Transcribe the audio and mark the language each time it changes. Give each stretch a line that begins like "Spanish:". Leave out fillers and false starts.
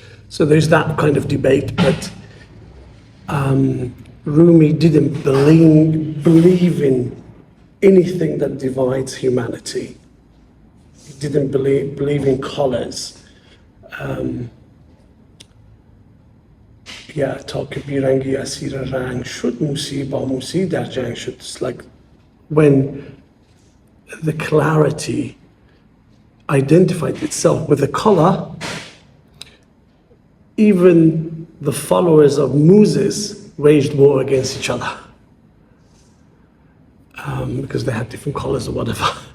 English: So there's that kind of debate, but Rumi didn't believe in anything that divides humanity. He didn't believe in colors.
Persian: تا که بیرنگی اسیر رنگ شد موسی با موسی در جنگ شد.
English: It's like when the clarity identified itself with the color, even the followers of Moses waged war against each other because they had different colors or whatever.